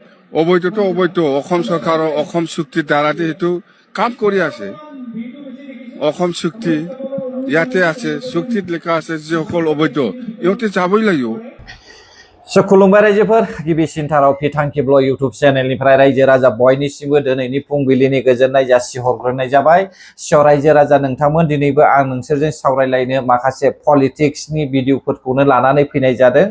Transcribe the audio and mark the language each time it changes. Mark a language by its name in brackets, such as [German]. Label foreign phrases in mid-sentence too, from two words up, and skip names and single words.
[Assamese] অবৈধটো অবৈধ অসম চৰকাৰৰ অসম চুক্তিৰ দ্বাৰাতে সেইটো কাম কৰি আছে। অসম চুক্তি ইয়াতে আছে, চুক্তিত লিখা আছে যিসকল অবৈধ ইহঁতে যাবই লাগিব। [Bodo] खुलुमबाय रायजोफोर, गिबिसिनथाराव फिथांखिब्ल इउटुब चेनेलनिफ्राय रायजो राजा बयनिसिमबो दिनैनि फुंबिलिनि गोजोननाय जासिहरग्रोनाय जाबाय। रायजो राजा नोंथांमोन, दिनैबो आं नोंसोरजों सावरायलायनो माखासे पलिटिक्सनि भिडिअफोरखौनो लानानै फैनाय जादों।